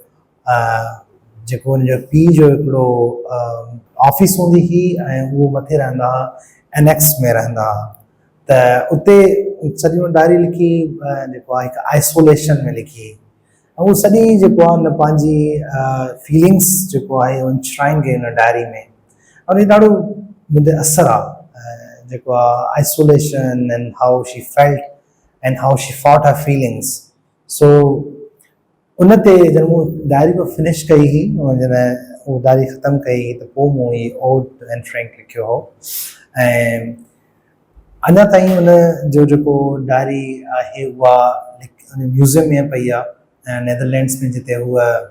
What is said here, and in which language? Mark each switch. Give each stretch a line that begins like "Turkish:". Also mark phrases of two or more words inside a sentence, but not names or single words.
Sindhi: जेको हुनजो पीउ जो हिकिड़ो ऑफिस हूंदी हुई ऐं उहो मथे रहंदा हुआ एनेक्स में रहंदा हुआ त उते सॼी डायरी लिखी जेको आहे हिकु आइसोलेशन में लिखी ऐं उहो सॼी जेको आहे न पंहिंजी फीलिंग्स जेको आहे उहो इंश्राइन कई हुन डायरी में और इहो ॾाढो मुंहिंजे असरु आहे जेको आहे
English: isolation and how she felt and how she fought her feelings so
Sindhi: उन ते जॾहिं मूं डायरी को फिनिश कई हुई जॾहिं उहो डायरी ख़तमु कई त पोइ मूं हीअ ओड एन फ्रैंक लिखियो हो ऐं अञा ताईं उन जो जेको डायरी आहे उहा म्यूज़ियम में पई आहे ऐं नैदरलैंड्स में जिते उहा